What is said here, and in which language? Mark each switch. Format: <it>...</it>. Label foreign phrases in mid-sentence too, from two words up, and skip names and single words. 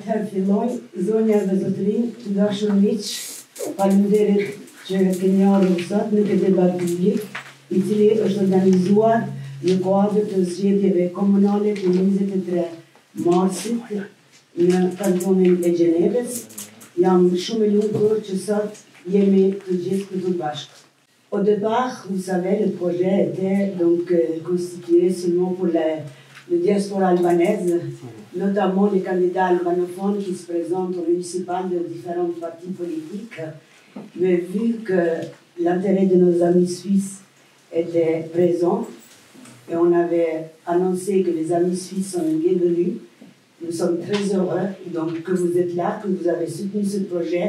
<sq>filoni, zonja dhe zotërin, të dashur miq, faleminderit që keni ardhur sot në këtë debat publik, I cili është organizuar në kuadër të zgjedhjeve komunale të 23 marsit në kantonin e Gjenevës. Jam shumë e lumtur që sot jemi të gjithë këtu bashkë.</sq> <fr>Au départ, vous savez, le projet était donc constitué seulement pour la diaspora albanaise, notamment les candidats albanophones qui se présentent au municipal de différents partis politiques. Mais vu que l'intérêt de nos amis suisses était présent et on avait annoncé que les amis suisses sont les bienvenus, nous sommes très heureux donc, que vous êtes là, que vous avez soutenu ce projet.</fr>